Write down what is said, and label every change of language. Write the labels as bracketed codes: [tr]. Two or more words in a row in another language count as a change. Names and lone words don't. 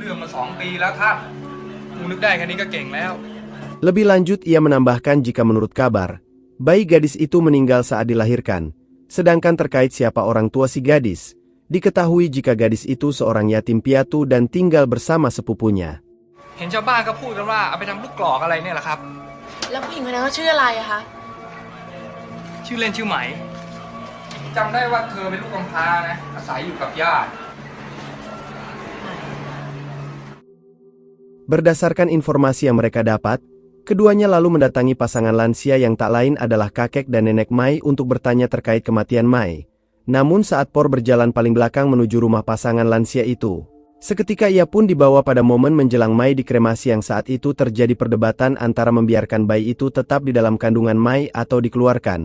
[id] Lebih lanjut ia menambahkan jika menurut kabar, bayi gadis itu meninggal saat dilahirkan, sedangkan terkait siapa orang tua si gadis, diketahui jika gadis itu seorang yatim piatu dan tinggal bersama sepupunya. [th] เห็นชาวบ้านก็พูดกันว่าเอาไปทำลูกกรอกอะไรเนี่ยแหละครับ แล้วผู้หญิงคนนั้นก็ชื่ออะไรอะคะ ชื่อเล่นชื่อไหมจำได้ว่าเธอเป็นลูกกำพร้านะอาศัยอยู่กับญาติ [id] Berdasarkan informasi yang mereka dapat, keduanya lalu mendatangi pasangan lansia yang tak lain adalah kakek dan nenek Mai untuk bertanya terkait kematian Mai. Namun saat Por berjalan paling belakang menuju rumah pasangan lansia itu, seketika ia pun dibawa pada momen menjelang Mai dikremasi yang saat itu terjadi perdebatan antara membiarkan bayi itu tetap di dalam kandungan Mai atau dikeluarkan.